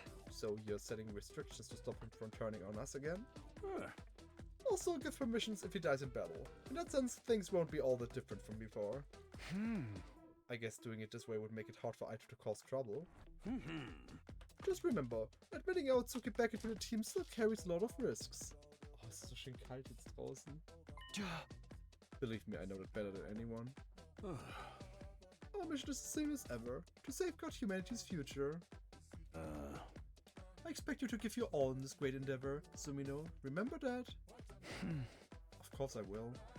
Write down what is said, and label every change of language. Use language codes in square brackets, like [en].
[en] So you're setting restrictions to stop him from turning on us again? Also give permissions if he dies in battle. In that sense, things won't be all that different from before. I guess doing it this way would make it hard for Aito to cause trouble. Just remember, admitting Aotsuki back into the team still carries a lot of risks. [de] Oh, es ist so schön kalt jetzt draußen. [en] Believe me, I know that better than anyone. Our mission is the same as ever, to safeguard humanity's future. I expect you to give your all in this great endeavor, Sumino. Remember that? Of course I will.